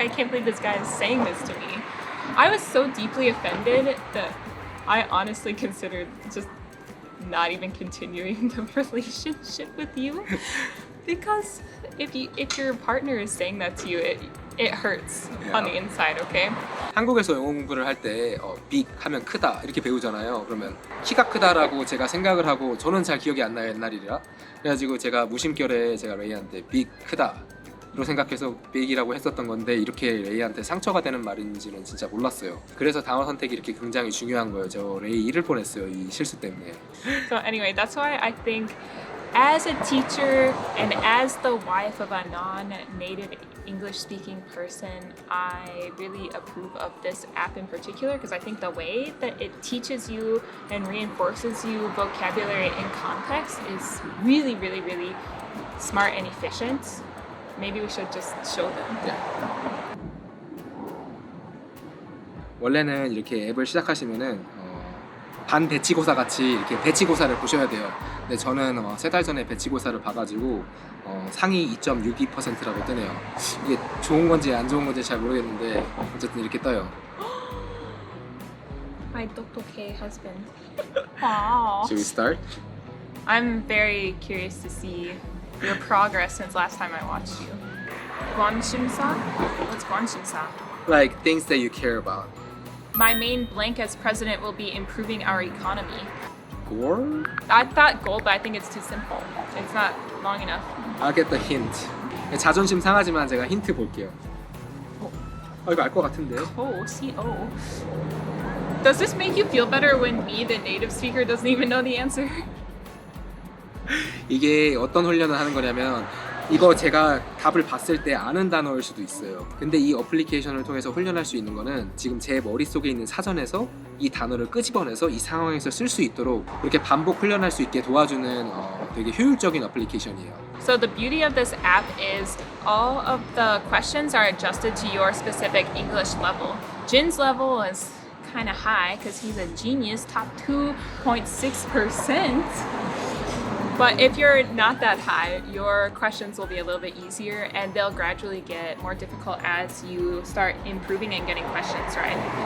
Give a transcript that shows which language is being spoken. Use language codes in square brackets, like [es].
[en] I can't believe this guy is saying this to me." I was so deeply offended that I honestly considered just not even continuing the relationship with you. Because if your partner is saying that to you, it hurts on the inside, okay? [ko] 한국에서 영어 공부를 할 때 big 하면 크다 이렇게 배우잖아요. 그러면 키가 크다라고 제가 생각을 하고 저는 잘 기억이 안 나요, 옛날이라. 그래가지고 제가 무심결에 제가 레이한테 big 크다 로 생각해서 big이라고 했었던 건데 이렇게 레이한테 상처가 되는 말인지는 진짜 몰랐어요. 그래서 단어 선택이 이렇게 굉장히 중요한 거예요. 저 레이 잃을 뻔했어요, 이 실수 때문에. [en] So anyway, that's why I think as a teacher and as the wife of a non-native English-speaking person, I really approve of this app in particular because I think the way that it teaches you and reinforces you vocabulary in context is really, really, really smart and efficient. Maybe we should just show them. Yeah. [ko] 원래는 이렇게 앱을 시작하시면은 반배치고사 같이 이렇게 배치고사를 보셔야 돼요. 근데 저는 3달 전에 배치고사를 봐가지고 상위 2.62%라고 뜨네요. 이게 좋은 건지 안 좋은 건지 잘 모르겠는데 어쨌든 이렇게 떠요. [en] My [ko] 똑똑해 [en] husband. Aww. Should we start? I'm very curious to see your progress since last time I watched you. [ko] 관심사? [en] What's [ko] 관심사? [en] Like things that you care about. My main blank as president will be improving our economy. Gore? I thought goal, but I think it's too simple. It's not long enough. I'll get the hint. [ko] 자존심 상하지만 제가 힌트 볼게요. 이거 알 것 같은데. [en] CO. Does this make you feel better when me, the native speaker, doesn't even know the answer? [ko] 이게 어떤 훈련을 하는 거냐면 이거 제가 답을 봤을 때 아는 단어일 수도 있어요. 근데 이 어플리케이션을 통해서 훈련할 수 있는 거는 지금 제 머릿속에 있는 사전에서 이 단어를 끄집어내서 이 상황에서 쓸 수 있도록 이렇게 반복 훈련할 수 있게 도와주는 되게 효율적인 어플리케이션이에요. [en] So the beauty of this app is all of the questions are adjusted to your specific English level. Jin's level is kind of high because he's a genius, top 2.6%. But if you're not that high, your questions will be a little bit easier and they'll gradually get more difficult as you start improving and getting questions right.